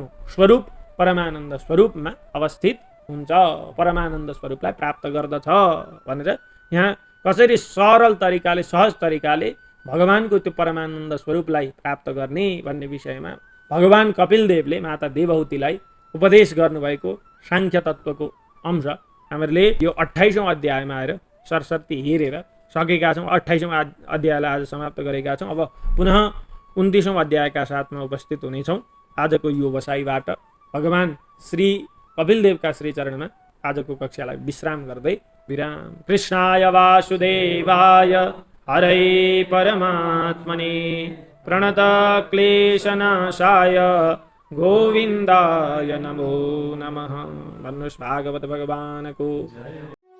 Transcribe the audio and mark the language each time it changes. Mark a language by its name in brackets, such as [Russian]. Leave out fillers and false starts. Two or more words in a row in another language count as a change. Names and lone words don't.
[Nepali] स्वरूप परमानन्द स्वरूपमा अवस्थित हुन्छ, परमानन्द स्वरूपलाई प्राप्त गर्दछ भनेर यहाँ कसरी सरल तरिकाले सहज तरिकाले भगवानको त्यो परमानन्द स्वरूपलाई प्राप्त गर्ने भन्ने विषयमा भगवान कपिलदेवले माता देवहूतिलाई उपदेश गर्नुभएको सांख्य तत्त्वको अंश हामीले यो 28औं अध्यायमा आएर सरस्वती हेरेर सकेका छौँ। 28औं अध्यायलाई आज समाप्त गरेका छौँ। अब पुनः 29औं अध्यायका साथमा उपस्थित हुनेछौँ। आजको यो बसाइबाट भगवान श्री कपिलदेवका श्री चरणमा आजको कक्षालाई विश्राम गर्दै विराम। [Sanskrit] कृष्णाय वासुदेवाय हरे परमात्मने प्रणत क्लेशनाशाय गोविन्दाय नमो नमः। [Nepali] भन्नुहोस् भागवत भगवानको